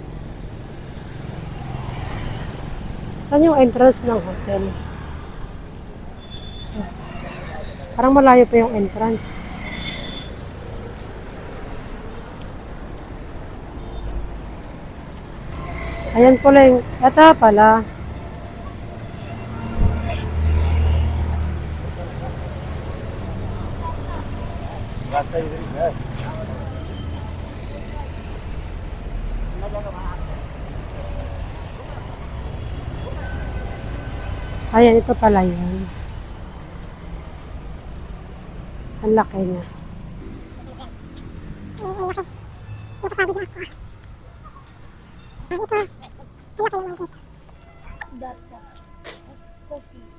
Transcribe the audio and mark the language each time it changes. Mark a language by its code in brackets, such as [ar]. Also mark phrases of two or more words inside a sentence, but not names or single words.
[tl] Saan yung entrance ng hotel? Parang malayo pa yung entrance. Ayan pala yung, ito pala. [hi] रास्ता इधर ही है [tl] Ayan, ito pala yun. Ang laki niya. [en] That coffee.